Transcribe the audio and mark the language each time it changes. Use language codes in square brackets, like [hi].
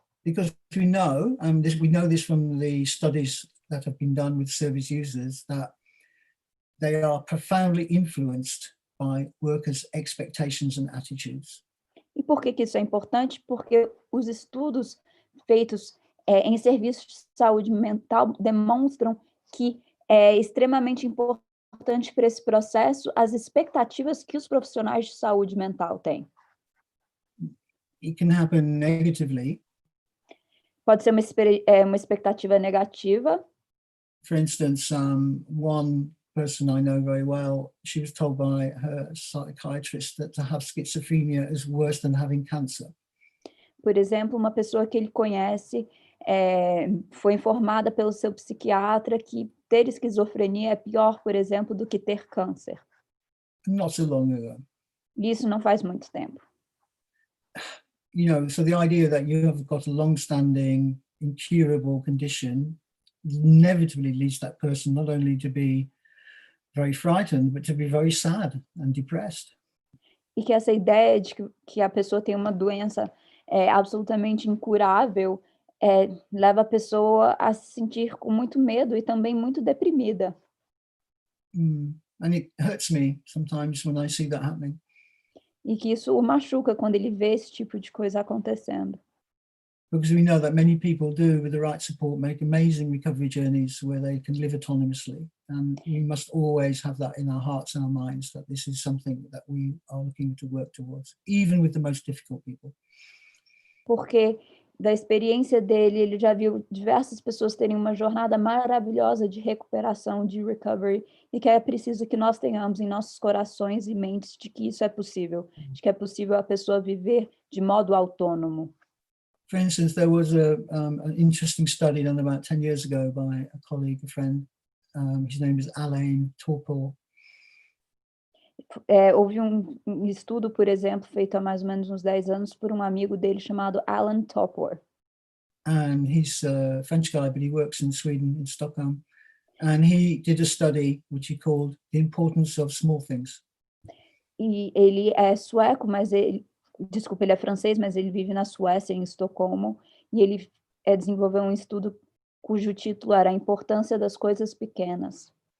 [en] Because we know this from the studies that have been done with service users, that they are profoundly influenced by workers' expectations and attitudes. [pt] E por que isso é importante? Porque os estudos feitos em serviços de saúde mental demonstram que é extremamente importante para esse processo as expectativas que os profissionais de saúde mental têm. [en] It can happen negatively. [pt] Pode ser uma expectativa negativa. [en] For instance, one person I know very well, she was told by her psychiatrist that to have schizophrenia is worse than having cancer. [pt] Por exemplo, uma pessoa que ele conhece, foi informada pelo seu psiquiatra que ter esquizofrenia é pior, por exemplo, do que ter câncer. [en] Not so long ago. [pt] E isso não faz muito tempo. [en] You know, so the idea that you have got a long-standing, incurable condition inevitably leads that person not only to be very frightened, but to be very sad and depressed. [pt] E que essa ideia de que a pessoa tem uma doença absolutamente incurável, leva a pessoa a se sentir com muito medo e também muito deprimida. [en] And it hurts me sometimes when I see that happening. [pt] E que isso o machuca quando ele vê esse tipo de coisa acontecendo. [en] Because we know that many people do, with the right support, make amazing recovery journeys where they can live autonomously. And we must always have that in our hearts and our minds, that this is something that we are looking to work towards, even with the most difficult people. [pt] Porque da experiência dele, ele já viu diversas pessoas terem uma jornada maravilhosa de recuperação, de recovery, e que é preciso que nós tenhamos em nossos corações e mentes de que isso é possível, de que é possível a pessoa viver de modo autônomo. [en] For instance, there was an interesting study done about 10 years ago by a colleague, a friend. His name is Alain Topol. [pt] Houve um estudo, por exemplo, feito há mais ou menos uns 10 anos por um amigo dele chamado Alan Topor. [en] And he's a French guy, but he works in Sweden, in Stockholm. And he did a study which he called The Importance of Small Things. [pt] E ele é sueco, mas ele é francês, mas ele vive na Suécia, em Estocolmo, e ele desenvolveu um estudo cujo título era A Importância das Coisas Pequenas.